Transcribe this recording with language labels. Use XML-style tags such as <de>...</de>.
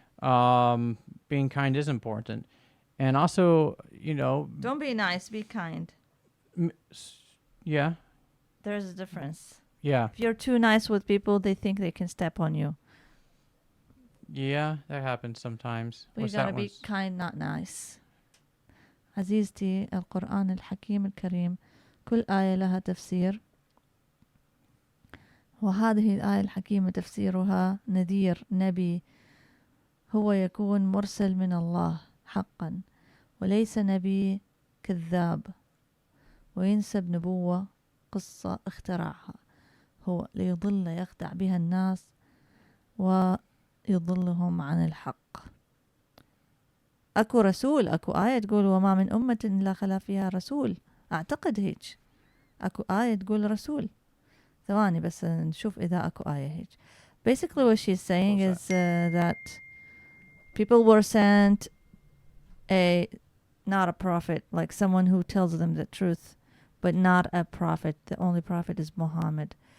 <en>Being kind is important. And also, don't be nice, be kind. Yeah. There's a difference. Yeah. If you're too nice with people, they think they can step on you. Yeah, that happens sometimes. We gotta be kind, not nice.</en> <ar>عزيزتي القرآن الحكيم الكريم كل آية لها تفسير وهذه الآية الحكيمة تفسيرها نذير نبي هو يكون مرسل من الله حقا وليس نبي كذاب وينسب نبوة قصة اخترعها هو ليضل يخدع بها الناس ويضلهم عن الحق. أكو رسول، أكو آية تقول وما من أمة إلا خلا فيها رسول. أعتقد هيك أكو آية تقول رسول. ثواني بس نشوف إذا أكو آية هيك.</ar> <en>Basically what she's saying is that people were sent not a prophet, like someone who tells them the truth, but not a prophet. The only prophet is Muhammad.</en>